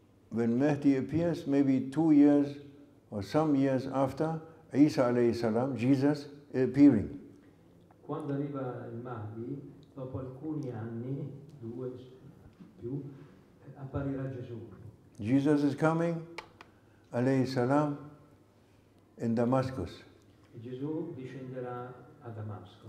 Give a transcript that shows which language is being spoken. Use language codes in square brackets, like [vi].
[en] when Mahdi appears, maybe 2 years or some years after, Isa alayhi salam, Jesus appearing. [it] Quando arriva il Mahdi, dopo alcuni anni, 2 più, apparirà Gesù. [en] Jesus is coming, alayhi salam, in Damascus, [it] E Gesù discenderà a Damasco.